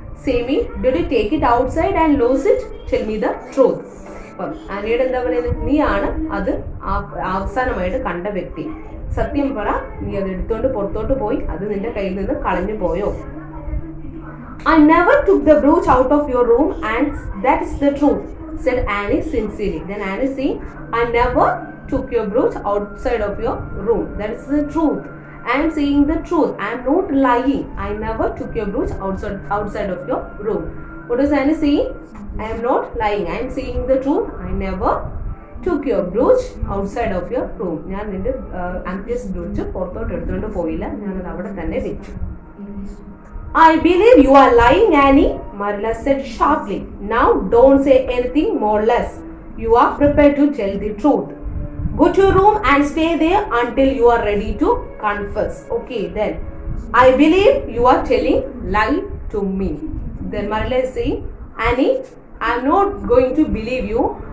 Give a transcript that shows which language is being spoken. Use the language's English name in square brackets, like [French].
[English] Say me, did you take it outside and lose it? Tell me the truth. [Malayalam] അപ്പം ആനിയുടെ എന്താ പറയുന്നത്, നീയാണ് അത് അവസാനമായിട്ട് കണ്ട വ്യക്തി. സത്യം പറ, നീ അത് എടുത്തോണ്ട് പുറത്തോട്ട് പോയി അത് നിന്റെ കയ്യിൽ നിന്ന് കളഞ്ഞു പോയോ? [English] I never took the brooch out of your room and that is the truth, said Annie sincerely. Then Annie saying, I never took your brooch outside of your room. That is the truth. I am saying the truth. I am not lying. I never took your brooch outside of your room. What is Annie saying? I am not lying. I am saying the truth. I never took your brooch outside of your room. [Malayalam] ഞാൻ നിന്റെ amethyst brooch പുറത്തോട്ട് എടുത്തുകൊണ്ട് പോയില്ല, ഞാനത് അവിടെ തന്നെ വെച്ചു. [English] I believe you are lying, Annie, Marilla said sharply. Now don't say anything more or less. You are prepared to tell the truth. Go to your room and stay there until you are ready to confess. Okay, then. I believe you are telling lie to me. Then Marilla is saying, Annie, I am not going to believe you.